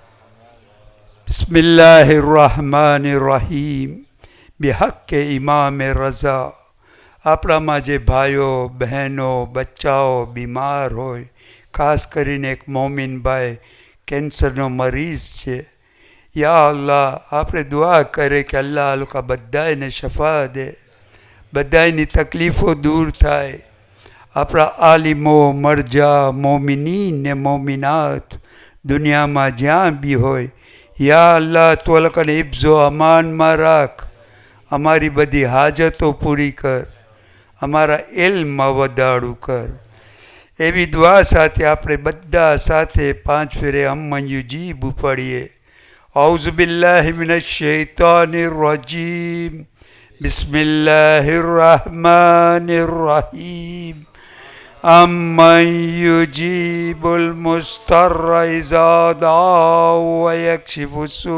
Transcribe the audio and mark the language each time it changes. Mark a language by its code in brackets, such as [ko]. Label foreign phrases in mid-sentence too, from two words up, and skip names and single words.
[ar] بسم الله الرحمن الرحیم. بحق امام رضا. [gu] આપણામાં જે ભાઈઓ બહેનો બચ્ચાઓ બીમાર હોય, ખાસ કરીને એક મોમિન ભાઈ કેન્સરનો મરીઝ છે, [ar] يا الله [gu] આપણે દુઆ કરે કે અલ્લાહ આ લોકો બધાને શફા દે, બધાની તકલીફો દૂર થાય. આપણા આલિમો મરજા મોમિનીન ને મોમિનાત દુનિયામાં જ્યાં બી હોય, [ar] يا الله [gu] તું આ લોકોને હિફ્ઝો અમાનમાં રાખ, અમારી બધી હાજતો પૂરી કર, અમારા ઇલ્મમાં વધારું કર. એવી દુઆ સાથે આપણે બધા સાથે 5 ફેરે [ar] أمن يجيب [gu] પડીએ. [ar] أعوذ بالله من الشيطان الرجيم. بسم الله الرحمن الرحيم. أمن يجيب المضطر إذا دعاه ويكشف السوء.